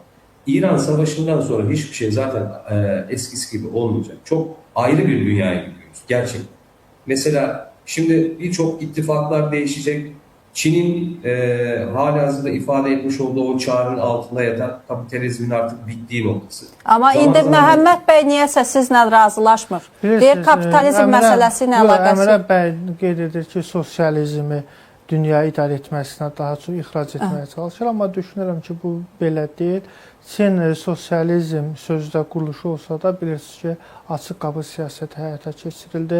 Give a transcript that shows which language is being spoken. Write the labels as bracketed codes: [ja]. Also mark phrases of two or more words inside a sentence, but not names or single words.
[tr] İran Savaşı'ndan sonra hiçbir şey zaten eskisi gibi olmayacak. Çok ayrı bir dünyaya gidiyoruz gerçekten. Mesela şimdi birçok ittifaklar değişecek. Çin'in halihazırda ifade etmiş olduğu o çağrının altında yatan kapitalizmin artık bittiği noktası. [az] Ama indi Məhəmməd bəy niyəsə sizlə razılaşmır. Deyir kapitalizm məsələsi ilə əlaqəsi. Əmrə bəy qeyd edir ki, sosializmi dünya idarə etməsinə daha çox ixrac etməyə çalışır. Amma düşünürəm ki, bu belə deyil. Çin sosializm sözdə quruluşu olsa da bilirsiniz ki, açıq qapı siyasəti həyata keçirildi.